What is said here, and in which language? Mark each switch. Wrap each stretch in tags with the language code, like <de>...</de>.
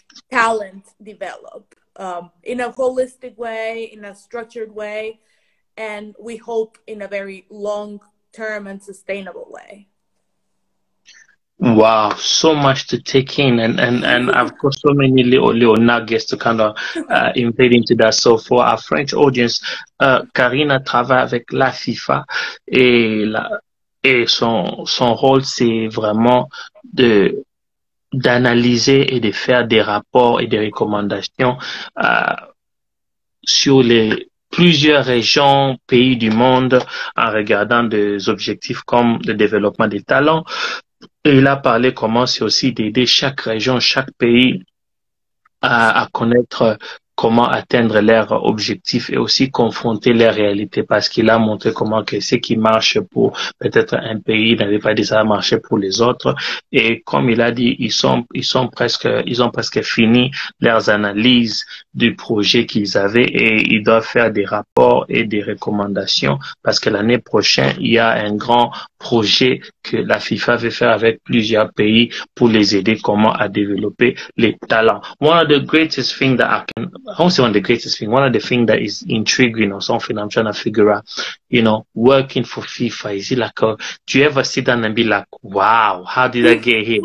<en>talent develop in a holistic way, in a structured way, and we hope in a very long-term and sustainable way. Wow, so much to take in, and I've got so many little nuggets to kind of invade into that. So for our French audience,</en> <fr>Carina travaille avec la FIFA et son rôle, c'est vraiment d'analyser et de faire des rapports et des recommandations sur les plusieurs régions, pays du monde, en regardant des objectifs comme le développement des talents. Et il a parlé comment c'est aussi d'aider chaque région, chaque pays à connaître comment atteindre leurs objectifs et aussi confronter les réalités, parce qu'il a montré comment que ce qui marche pour peut-être un pays n'avait pas déjà marché pour les autres. Et comme il a dit, ils ont presque fini leurs analyses du projet qu'ils avaient et ils doivent faire des rapports et des recommandations, parce que l'année prochaine, il y a un grand projet que la FIFA veut faire avec plusieurs pays pour les aider comment à développer les talents.</fr> <en>One of the greatest things that I won't say one of the greatest thing, one of the things that is intriguing or something I'm trying to figure out, working for FIFA, is it like do you ever sit down and be like, wow, how did I get here?</en>